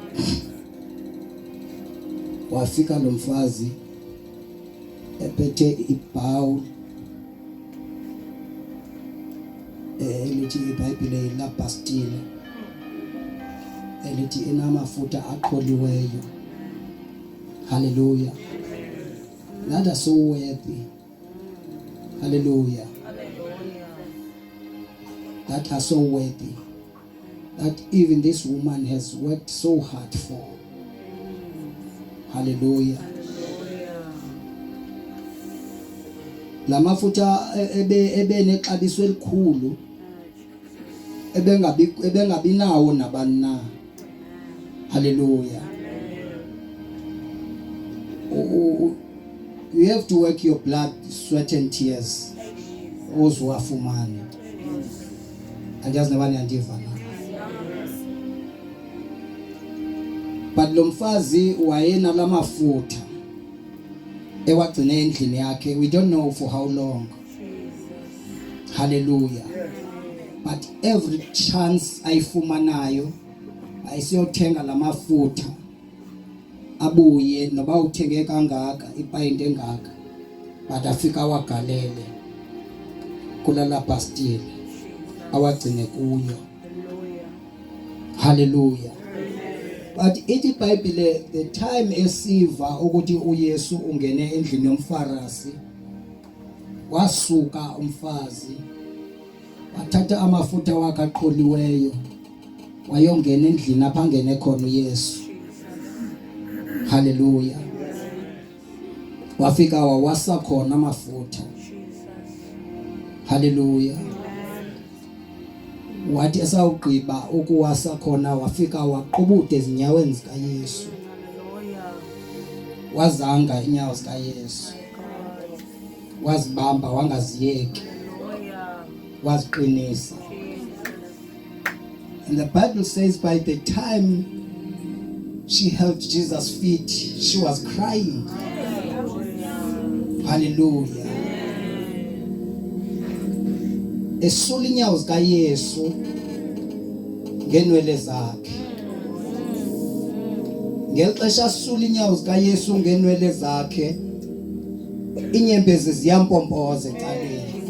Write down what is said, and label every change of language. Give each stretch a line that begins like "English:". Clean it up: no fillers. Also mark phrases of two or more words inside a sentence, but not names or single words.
Xhosa: Wafika lo mfazi ephethe ibhawu elithi iBhayibhile ilabhastile elithi inamafutha aqholiweyo.
English: Hallelujah. That are so worthy. Hallelujah. That are so worthy. That even this woman has worked so hard for. Hallelujah.
Xhosa: La mafutha ebe nexabiso elikhulu ebengabi nawo nabani na. Hallelujah.
English: You have to work your blood, sweat and tears.
Xhosa: Ozwafumani. Andiyazi nabani yandiva na. But lo mfazi wayena lamafutha ewagcine endlini yakhe.
English: We don't know for how long. Hallelujah. But every chance
Xhosa: ayifumanayo ayisiyothenga lamafutha abuye noba uthenge kangaka ipayinti engaka, but afika wagalele kulala bastile awagcine kuyo. Hallelujah. But ithi iBhayibhile
English: the time
Xhosa: esiva ukuthi uYesu ungene endlini yomfarisi, wasuka umfazi wathatha amafutha wakhe aqholiweyo wayongena endlini apha ngene khona uYesu. Hallelujah. Wafika wawasa khona amafutha. Hallelujah. Wathi esawugqiba ukuwasa khona wafika waqhubuda ezinyaweni zikaYesu. Wazanga inyawo zikaYesu. Wazibamba wangaziyeki. Waziqinisa.
English: And the Bible says by the time she held Jesus' feet, she was crying. Hallelujah.
Xhosa: Esula inyawo zikaYesu ngenwele zakhe. Ngelixesha esula inyawo zikaYesu ngenwele zakhe, inyembezi ziyampompoza ecaleni.